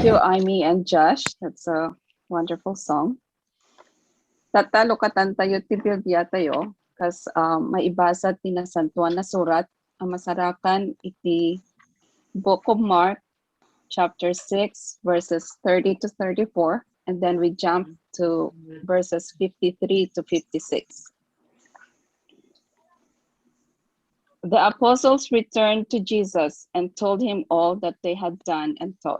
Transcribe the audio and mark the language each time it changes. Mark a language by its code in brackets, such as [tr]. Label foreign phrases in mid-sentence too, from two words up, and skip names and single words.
[en] Amy and Josh. That's a wonderful song. [ilo] Tatalo katan tayo ti Biblia tayo, kas maibasa ti nasantuan na surat, ang masarakan iti [en] Book of Mark, chapter 6, verses 30 to 34, and then we jump to verses 53 to 56. The apostles returned to Jesus and told him all that they had done and taught.